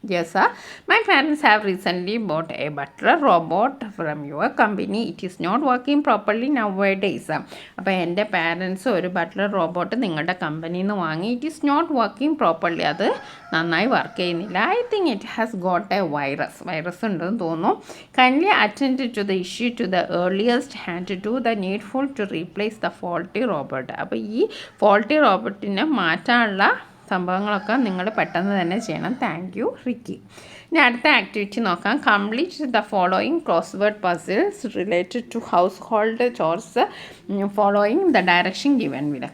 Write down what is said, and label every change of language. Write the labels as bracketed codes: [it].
[en] Yes, my parents have recently bought a butler robot from your company. It is not working properly now days. [ml] അപ്പോൾ എൻ്റെ parents ഒരു butler robot നിങ്ങളുടെ കമ്പനിയിൽ നിന്ന് വാങ്ങി. [en] it is not working properly, [ml] അത് നന്നായി വർക്ക് ചെയ്യുന്നില്ല. [en] I think it has got a virus [ml] ഉണ്ടെന്ന് തോന്നുന്നു. [en] Kindly attend to the issue to the earliest and do the needful to replace the faulty robot. [ml] അപ്പോൾ ഈ ഫോൾട്ടി റോബോട്ടിനെ മാറ്റാനുള്ള സംഭവങ്ങളൊക്കെ നിങ്ങൾ പെട്ടെന്ന് തന്നെ ചെയ്യണം. Thank you Ricky. ഇനി അടുത്ത ആക്ടിവിറ്റി നോക്കാം. [en] Complete the following crossword puzzles related to household chores following the direction given വില.